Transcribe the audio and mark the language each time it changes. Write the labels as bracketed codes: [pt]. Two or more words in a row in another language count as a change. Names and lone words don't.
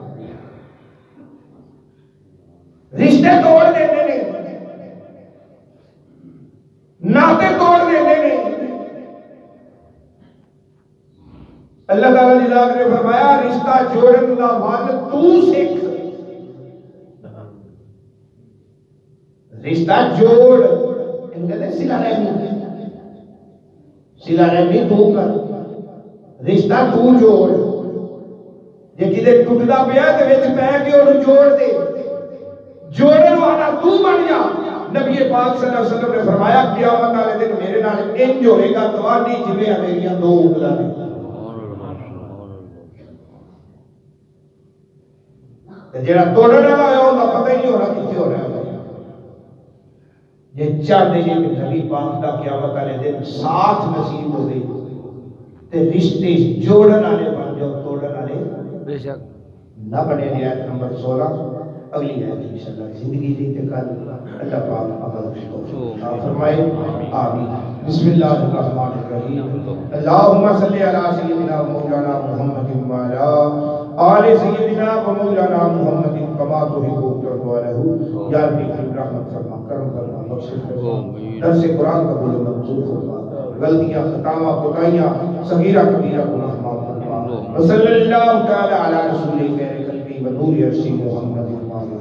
[ur] رشتے توڑ دیتے ہیں ناطے توڑ دیتے ہیں اللہ تعالیٰ جزاک نے فرمایا [pa] رشتہ جوڑن دا ول تو سکھ رشتہ جوڑ ان کہتے ہیں صلہ رحمی تو کر رشتہ تو جوڑ جے کدے ٹوٹدا پیا تے وچ پے کے اونوں جوڑ دے جوڑن والا تو بن جا نبی پاک [ar] صلی اللہ علیہ وسلم [pa] نے فرمایا قیامت والے دن میرے نال انج ہوئے گا تواڈی جویں میریاں دو انگلاں نے تے جڑا توڑن والا ہے اوندا پتہ ہی نہیں ہونا کتھے ہو رہا ہے [ur] یہ چاہتے ہیں کہ [pa] نبی پاک دا قیامت والے دن ساتھ نصیب ہو گئی تے رشتے جوڑن والے بن جاؤ توڑن والے بے شک نہ بنے آیت نمبر 16 اگلی آیت انشاءاللہ زندگی دی تے کل اللہ پاک عمل کو فرمائے آمین [ar] بسم اللہ الرحمن الرحیم اللہم صلی علی سیدنا مولانا محمد وعلی آل سیدنا و مولانا محمد کما تحب و ترضى یا رب [pa] رحمت فرما کرم فرما بخش فرما درس قرآن قبول و منظور فرما غلطیاں خطاواں کوتاہیاں صغیرہ کبیرہ گناہ معاف فرما [ar] وصلی اللہ تعالی علی رسول خیر خلقی و نور عرش محمد